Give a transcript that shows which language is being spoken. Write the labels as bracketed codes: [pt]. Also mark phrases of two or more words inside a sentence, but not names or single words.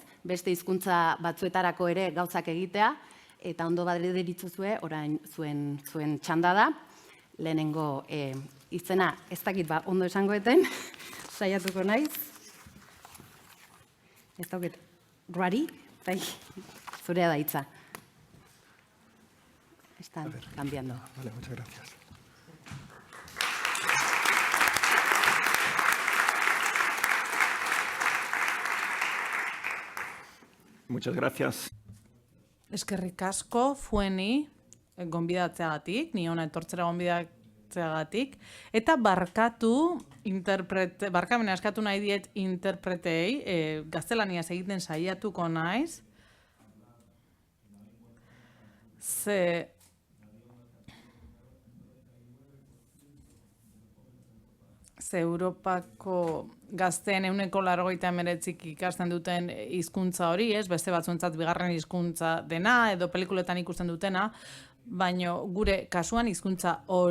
[eu] Beste hizkuntza batzuetarako ere gauzak egitea, eta ondo baderitzuzue, orain zuen txanda da, lehenengo izena ez dakit ondo esangoeten, saiatuko naiz. Ez dauket, Ruari, zurea da hitza. [es] Están cambiando. Vale, muchas gracias. Muchas gracias. [eu] Eskerrik asko Fueni gonbidatzeagatik, ni hona etortzera gonbidatzeagatik, eta barkamena eskatu nahi diet interpretei, gaztelaniaz egiten saiatuko naiz, ze Europako gazteen 89% ikasten duten hizkuntza hori, beste batzuentzat bigarren hizkuntza dena, edo pelikuletan ikusten dutena, baina gure kasuan hizkuntza